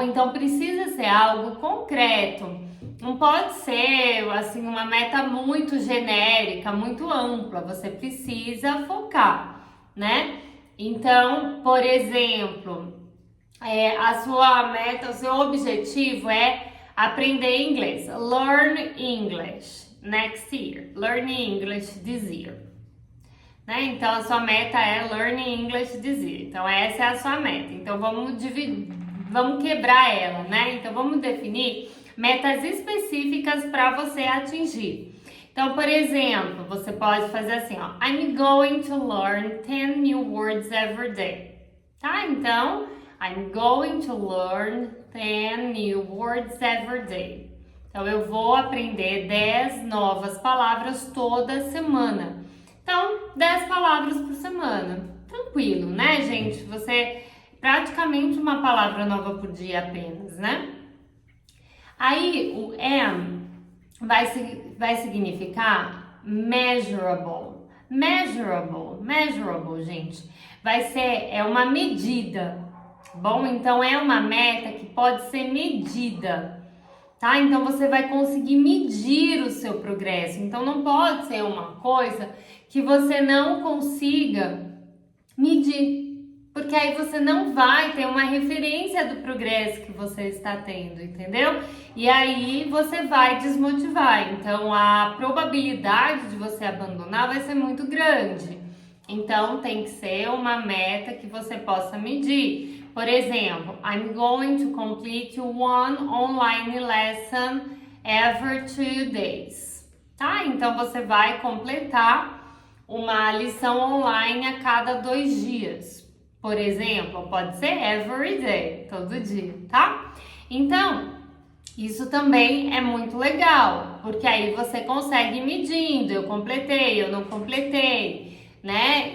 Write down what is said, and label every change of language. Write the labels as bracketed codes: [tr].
[pt] Então precisa ser algo concreto. Não pode ser, assim, uma meta muito genérica, muito ampla. Você precisa focar, né? Então, por exemplo, a sua meta, o seu objetivo é aprender inglês. [en] Learn English next year. Learn English this year. [pt] Né? Então, a sua meta é [en] Learn English this year. [pt] Então, essa é a sua meta. Então, vamos quebrar ela, né? Então, vamos definir metas específicas para você atingir. Então, por exemplo, você pode fazer assim, ó, [en] I'm going to learn 10 new words every day, [pt] tá? [en] Então, I'm going to learn 10 new words every day. [pt] Então, eu vou aprender 10 novas palavras toda semana. Então, 10 palavras por semana. Tranquilo, né, gente? Você, praticamente uma palavra nova por dia apenas, né? Aí, o M vai significar measurable. Measurable, gente, é uma medida, bom? Então é uma meta que pode ser medida, tá? Então você vai conseguir medir o seu progresso. Então não pode ser uma coisa que você não consiga medir, porque aí você não vai ter uma referência do progresso que você está tendo, entendeu? E aí você vai desmotivar. Então a probabilidade de você abandonar vai ser muito grande. Então tem que ser uma meta que você possa medir. [en] Por exemplo, I'm going to complete one online lesson every 2 days. [pt] Tá? Então você vai completar uma lição online a cada 2 dias. Por exemplo, pode ser [en] every day, [pt] todo dia, tá? Então, Isso também é muito legal, porque aí você consegue ir medindo, eu completei, eu não completei, né?